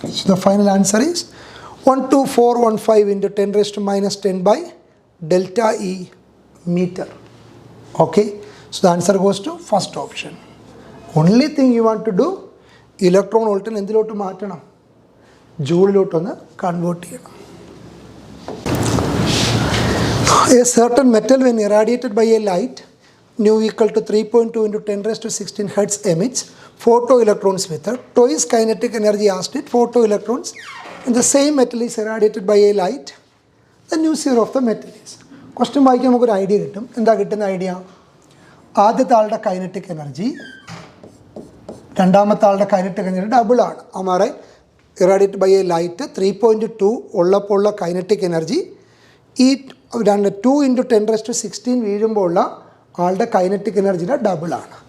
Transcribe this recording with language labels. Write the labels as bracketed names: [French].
[English] So the final answer is 12415 into 10⁻10 by delta E metre. Okay, so the answer goes to first option. Only thing you want to do, [Malayalam] electron വോൾട്ടിനെ എന്തിലോട്ട് മാറ്റണം? ജൂളിലോട്ടൊന്ന് convert ചെയ്യണം. [English] A certain metal when irradiated by a light, nu equal to 3.2 into 10 raised to 16 hertz emits photoelectrons with a twice kinetic energy as it photoelectrons, and the same metal is irradiated by a light, the nu zero of the metal is. [Malayalam] Question വായിക്കാൻ നമുക്കൊരു idea കിട്ടും. എന്താ കിട്ടുന്ന idea? ആദ്യത്തെ ആളുടെ kinetic energy രണ്ടാമത്തെ ആളുടെ kinetic energy ഡബിളാണ്. അമാരെ [English] irradiated by a light [Malayalam] 3.2 ഉള്ളപ്പോൾ ഉള്ള കൈനറ്റിക് എനർജി ഈ 2 ഇൻറ്റു 10 റൈസ് ടു 16 വീഴുമ്പോൾ ഉള്ള ആളുടെ കൈനറ്റിക് എനർജിയുടെ ഡബിളാണ്.